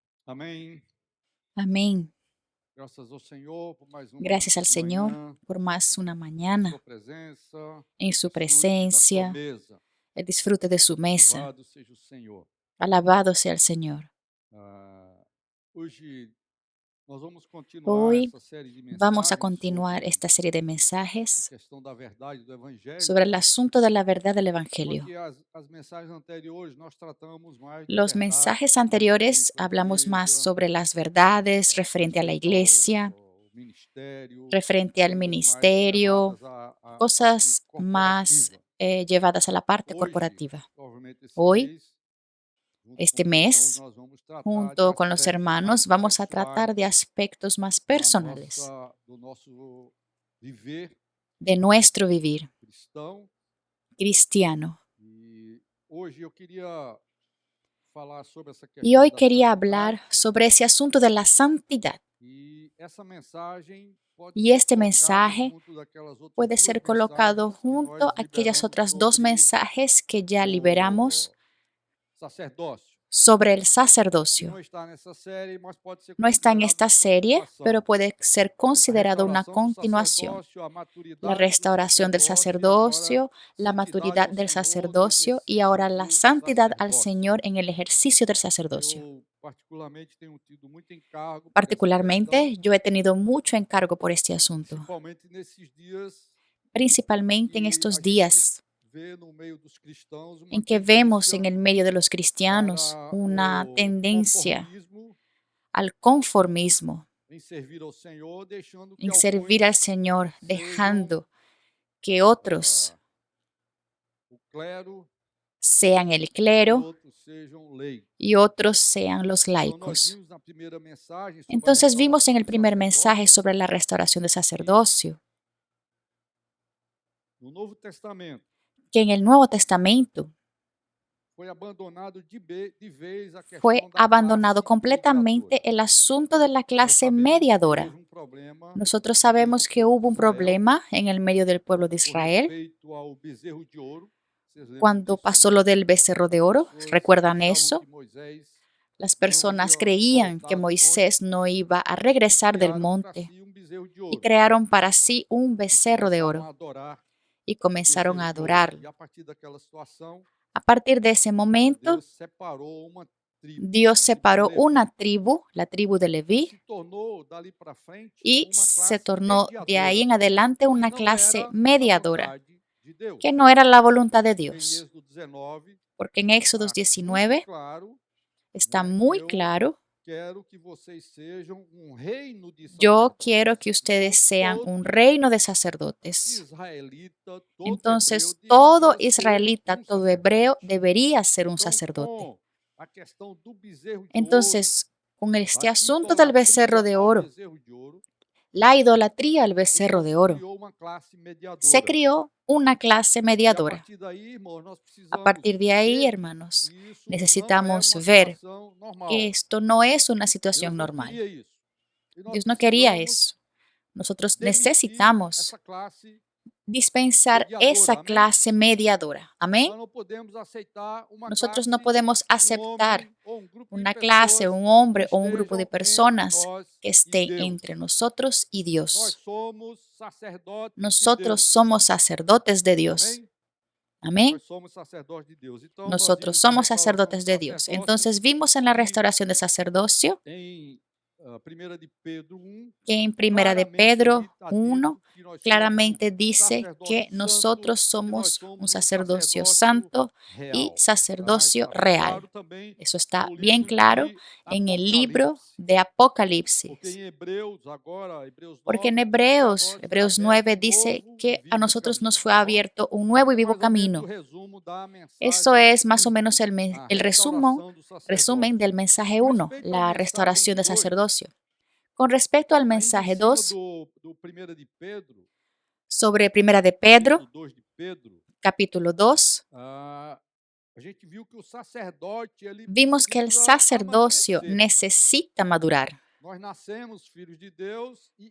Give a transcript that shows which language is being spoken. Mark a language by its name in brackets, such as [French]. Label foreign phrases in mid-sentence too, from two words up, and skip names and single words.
[Portuguese] Amém. [Spanish] Amén. [Portuguese] Graças ao Senhor por mais uma [Spanish] Gracias al Señor [Portuguese] manhã [Spanish] por más una [Portuguese] em sua [Spanish] mañana [Portuguese] presença, [Spanish] en [Portuguese] o [Spanish] su [Portuguese] desfrute da sua [Spanish] presencia, [Portuguese] mesa. [Spanish] el disfrute de su mesa. [Portuguese] Louvado seja o Senhor. [Spanish] Alabado sea el Señor. [Portuguese] Hoje nós vamos continuar [Spanish] Hoy [Portuguese] essa série de [Spanish] vamos a [Portuguese] mensagens [Spanish] continuar [Portuguese] sobre [Spanish] esta serie de [Portuguese] a [Spanish] mensajes [Portuguese] questão da verdade do Evangelho, [Spanish] sobre el asunto de la verdad del [Portuguese] só [Spanish] Evangelio. [Portuguese] que as mensagens anteriores nós tratamos mais de [Spanish] Los [Portuguese] verdades [Spanish] mensajes [Portuguese] que dizem [Spanish] anteriores [Portuguese] respeito à [Spanish] hablamos más [Portuguese] igreja, [Spanish] sobre las verdades referente a la [Portuguese] respeito ao, [Spanish] iglesia, [Portuguese] ao ministério, [Spanish] referente al [Portuguese] coisas mais [Spanish] ministerio, [Portuguese] levadas à parte [Spanish] cosas más [Portuguese] corporativa. [Spanish] llevadas a la parte [Portuguese] Hoje, [Spanish] corporativa. [Portuguese] provavelmente esse [Spanish] Hoy, [Portuguese] mês, junto com [Spanish] este [Portuguese] os irmãos, [Spanish] mes, [Portuguese] nós vamos tratar de [Spanish] junto con los [Portuguese] aspectos mais [Spanish] hermanos, vamos a tratar [Portuguese] pessoais [Spanish] de aspectos más personales [Portuguese] do nosso viver [Spanish] de nuestro vivir [Portuguese] cristão. [Spanish] cristiano. [Portuguese] E hoje eu queria falar sobre essa [Spanish] Y [Portuguese] questão [Spanish] hoy [Portuguese] da [Spanish] quería [Portuguese] santidade, [Spanish] hablar sobre ese asunto de la santidad. [Portuguese] e essa mensagem pode [Spanish] Y [Portuguese] ser [Spanish] este [Portuguese] colocado [Spanish] mensaje [Portuguese] junto daquelas outras [Spanish] puede [Portuguese] duas [Spanish] ser colocado [Portuguese] mensagens que [Spanish] junto [Portuguese] nós [Spanish] a aquellas [Portuguese] liberamos [Spanish] otras dos [Portuguese] sobre [Spanish] mensajes que ya liberamos [Portuguese] o sacerdócio, [Spanish] sobre el [Portuguese] que [Spanish] sacerdocio. [Portuguese] não está nessa série, mas pode ser [Spanish] No está en [Portuguese] considerado [Spanish] esta [Portuguese] uma [Spanish] serie, pero [Portuguese] continuação. [Spanish] puede ser [Portuguese] A [Spanish] considerado una [Portuguese] restauração do [Spanish] continuación. [Portuguese] sacerdócio, a [Spanish] La [Portuguese] maturidade do [Spanish] restauración del [Portuguese] sacerdócio e agora [Spanish] sacerdocio, la [Portuguese] santidade [Spanish] maturidad [Portuguese] ao [Spanish] del [Portuguese] Senhor no [Spanish] sacerdocio y [Portuguese] exercício [Spanish] ahora la [Portuguese] do [Spanish] santidad al [Portuguese] sacerdócio. [Spanish] Señor en el ejercicio del sacerdocio. [Portuguese] Eu, particularmente, tenho tido muito encargo por essa questão, [Spanish] Particularmente, yo he tenido mucho encargo por este asunto, [Portuguese] principalmente nesses dias [Spanish] principalmente en [Portuguese] que a [Spanish] estos [Portuguese] gente [Spanish] días [Portuguese] vê no meio dos cristãos uma [Spanish] en que vemos en [Portuguese] tendência [Spanish] el medio de los cristianos [Portuguese] para [Spanish] una [Portuguese] o [Spanish] tendencia [Portuguese] conformismo [Spanish] al conformismo, [Portuguese] em servir ao Senhor, deixando que [Spanish] en servir al [Portuguese] alguns [Spanish] Señor, [Portuguese] sejam [Spanish] dejando que otros [Portuguese] ah, o clero [Spanish] sean el [Portuguese] e [Spanish] clero [Portuguese] outros sejam lei. [Spanish] y otros sean los [Portuguese] Então, nós [Spanish] laicos. [Portuguese] vimos na primeira mensagem sobre a [Spanish] Entonces vimos [Portuguese] restauração [Spanish] en [Portuguese] do [Spanish] el primer mensaje [Portuguese] sacerdócio [Spanish] sobre la restauración del [Portuguese] que [Spanish] sacerdocio [Portuguese] no Novo Testamento [Spanish] que en el Nuevo Testamento [Portuguese] foi abandonado de vez a [Spanish] fue [Portuguese] questão da [Spanish] abandonado [Portuguese] classe mediadora. [Spanish] completamente el asunto de la [Portuguese] Nós [Spanish] clase [Portuguese] sabemos que houve [Spanish] mediadora. [Portuguese] problema [Spanish] Nosotros [Portuguese] no meio do [Spanish] sabemos que [Portuguese] povo [Spanish] hubo [Portuguese] de [Spanish] un [Portuguese] Israel [Spanish] problema en el medio del pueblo de [Portuguese] com Israel respeito ao bezerro de ouro. Vocês lembram [Spanish] cuando [Portuguese] disso, [Spanish] pasó [Portuguese] né? [Spanish] lo del becerro de [Portuguese] As [Spanish] oro. [Portuguese] pessoas [Spanish] ¿Recuerdan [Portuguese] achavam que [Spanish] eso? [Portuguese] Moisés [Spanish] Las [Portuguese] não [Spanish] personas [Portuguese] ia [Spanish] creían que [Portuguese] voltar do monte [Spanish] Moisés no iba a [Portuguese] e [Spanish] regresar del [Portuguese] criaram para [Spanish] monte [Portuguese] si um bezerro de [Spanish] y [Portuguese] ouro [Spanish] crearon para sí un [Portuguese] e [Spanish] becerro de [Portuguese] começaram [Spanish] oro [Portuguese] a adorar [Spanish] y [Portuguese] o [Spanish] comenzaron [Portuguese] bezerro [Spanish] a [Portuguese] de ouro. [Spanish] adorarlo. [Portuguese] E a partir daquela situação, [Spanish] A partir de ese momento, [Portuguese] Deus separou uma tribo, [Spanish] Dios [Portuguese] a tribo de [Spanish] separó una [Portuguese] Levi, [Spanish] tribu, la tribu de [Portuguese] e [Spanish] Leví, [Portuguese] se tornou dali para frente [Spanish] y [Portuguese] uma [Spanish] se [Portuguese] classe [Spanish] tornó de ahí [Portuguese] mediadora, [Spanish] en adelante [Portuguese] que [Spanish] una [Portuguese] não [Spanish] clase [Portuguese] era a [Spanish] mediadora, [Portuguese] vontade de Deus. [Spanish] que no era la voluntad de [Portuguese] Porque em [Spanish] Dios. [Portuguese] Êxodo 19 [Spanish] Porque en Éxodos [Portuguese] está muito [Spanish] 19 [Portuguese] claro, [Spanish] está [Portuguese] né, [Spanish] muy [Portuguese] eu [Spanish] claro: [Portuguese] quero que vocês sejam um reino de [Spanish] yo [Portuguese] sacerdotes. [Spanish] quiero que ustedes [Portuguese] Então [Spanish] sean un [Portuguese] todo [Spanish] reino de sacerdotes. [Portuguese] israelita, todo hebreu [Spanish] Entonces, todo [Portuguese] deveria ser [Spanish] israelita, [Portuguese] um [Spanish] todo hebreo [Portuguese] sacerdote. [Spanish] debería ser un [Portuguese] Então, [Spanish] sacerdote. [Portuguese] com a questão do bezerro de ouro, [Spanish] Entonces, con este [Portuguese] da [Spanish] asunto del becerro [Portuguese] idolatria [Spanish] de [Portuguese] ao [Spanish] oro, [Portuguese] bezerro de ouro, [Spanish] la idolatría al becerro [Portuguese] então [Spanish] de [Portuguese] se [Spanish] oro, [Portuguese] criou uma classe [Spanish] se [Portuguese] mediadora. [Spanish] crió una clase [Portuguese] E a [Spanish] mediadora. [Portuguese] partir daí, irmãos, nós [Spanish] A [Portuguese] precisamos [Spanish] partir de ahí, [Portuguese] ver [Spanish] hermanos, [Portuguese] que isso não é [Spanish] necesitamos [Portuguese] uma [Spanish] ver [Portuguese] situação [Spanish] que [Portuguese] normal. [Spanish] esto no es una [Portuguese] Deus [Spanish] situación [Portuguese] não [Spanish] normal. [Portuguese] queria isso. E nós [Spanish] Dios no quería [Portuguese] precisamos [Spanish] eso. Nosotros [Portuguese] demitir [Spanish] necesitamos [Portuguese] essa classe [Spanish] dispensar [Portuguese] mediadora. [Spanish] esa [Portuguese] Amém? [Spanish] clase mediadora. Amén. [Portuguese] Nós não podemos aceitar uma [Spanish] Nosotros no [Portuguese] classe, [Spanish] podemos [Portuguese] um [Spanish] aceptar [Portuguese] homem ou um grupo de [Spanish] una clase, [Portuguese] pessoas [Spanish] un [Portuguese] que [Spanish] hombre o un grupo de [Portuguese] estejam entre [Spanish] personas [Portuguese] nós [Spanish] que [Portuguese] e [Spanish] estén [Portuguese] Deus. [Spanish] entre nosotros y [Portuguese] Nós [Spanish] Dios. [Portuguese] somos sacerdotes de [Spanish] Nosotros [Portuguese] Deus. [Spanish] somos sacerdotes de Dios. [Portuguese] Amém? [Spanish] Amén. [Portuguese] Nós somos sacerdotes de Deus. Então, nós [Spanish] Nosotros [Portuguese] vimos na [Spanish] somos [Portuguese] restauração do [Spanish] sacerdotes de Dios. [Portuguese] sacerdócio [Spanish] Entonces vimos en la [Portuguese] que [Spanish] restauración del sacerdocio [Portuguese] em 1 de Pedro 1, [Spanish] que en Primera de [Portuguese] claramente ali [Spanish] Pedro [Portuguese] está [Spanish] 1 [Portuguese] dito que nós somos um [Spanish] claramente dice que [Portuguese] sacerdócio santo, [Spanish] nosotros [Portuguese] que nós [Spanish] somos un [Portuguese] somos um [Spanish] sacerdocio [Portuguese] sacerdócio [Spanish] santo y [Portuguese] real. Tá? [Spanish] sacerdocio [Portuguese] Está bem claro [Spanish] real. [Portuguese] também [Spanish] Eso está [Portuguese] no [Spanish] bien [Portuguese] livro [Spanish] claro [Portuguese] de [Spanish] en el libro [Portuguese] Apocalipse, [Spanish] de [Portuguese] porque [Spanish] Apocalipsis. [Portuguese] em Hebreus, agora, Hebreus [Spanish] Porque en [Portuguese] 9, diz que a nós foi [Spanish] Hebreos [Portuguese] aberto [Spanish] 9 [Portuguese] um [Spanish] dice [Portuguese] novo e [Spanish] que a [Portuguese] vivo [Spanish] nosotros nos [Portuguese] caminho. [Spanish] fue [Portuguese] Tá bom? [Spanish] abierto un nuevo y [Portuguese] Isso é [Spanish] vivo [Portuguese] mais ou menos o [Spanish] camino. [Portuguese] resumo da [Spanish] Eso [Portuguese] mensagem [Spanish] es más o [Portuguese] 1, [Spanish] menos [Portuguese] a [Spanish] el resumen, [Portuguese] restauração do [Spanish] resumen [Portuguese] sacerdócio. [Spanish] del mensaje [Portuguese] Com [Spanish] 1, [Portuguese] respeito à [Spanish] la [Portuguese] mensagem [Spanish] restauración del [Portuguese] 2, [Spanish] sacerdocio. Con respecto al [Portuguese] ainda em [Spanish] mensaje [Portuguese] cima [Spanish] 2, [Portuguese] do 1 de Pedro, [Spanish] sobre Primera de Pedro, [Portuguese] capítulo 2 de Pedro, [Spanish] capítulo 2, [Portuguese] a gente viu que o sacerdote ele [Spanish] vimos que el [Portuguese] precisa [Spanish] sacerdocio [Portuguese] amadurecer. [Spanish] necesita madurar. [Portuguese] Nós nascemos filhos de Deus e